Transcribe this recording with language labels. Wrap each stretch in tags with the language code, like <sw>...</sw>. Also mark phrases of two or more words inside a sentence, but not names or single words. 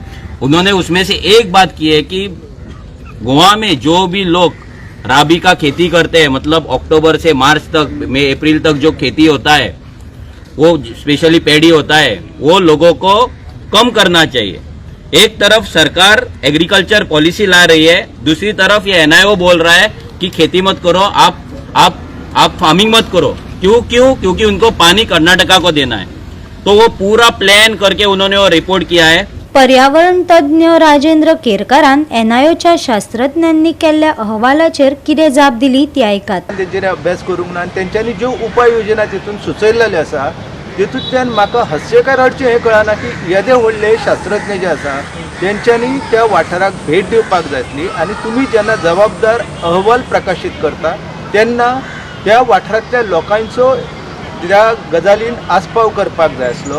<hi>उन्होंने उसमें से एक बात की है कि गोवा में जो भी लोग राबी का खेती करते हैं, मतलब अक्टूबर से मार्च तक, अप्रैल तक जो खेती होता है वो</hi> <en>specially paddy</en> <hi>होता है, वो लोगों को कम करना चाहिए. एक तरफ सरकार</hi> <en>agriculture policy</en> <hi>ला रही है, दूसरी तरफ ये NIO बोल रहा है कि खेती मत करो, आप फार्मिंग मत करो. क्यों? क्योंकि उनको पानी कर्नाटका को देना है. तो वो पूरा प्लान करके उन्होंने वो रिपोर्ट किया है.</hi> <kok>पर्यावरण तज्ञ राजेंद्र केरकरान NIOच्या शास्त्रज्ञांनी केल्ल्या अहवालाचेर कितें जाप दिली ती ऐकात. तेंचेर अभ्यास करूंक ना, तेंच्यांनी ज्यो उपाय योजना तितून सुचयल्ल्यो आसा तितूंतल्यान म्हाका हास्यकार हाडचें हें कळना की येदे व्हडले शास्त्रज्ञ जे आसा तेंच्यांनी त्या वाठाराक भेट दिवपाक जाय आसली, आनी तुमी जेन्ना जबाबदार अहवाल प्रकाशीत करता तेन्ना त्या वाठारांतल्या लोकांचो त्या गजालीन आस्पाव करपाक जाय आसलो.</kok>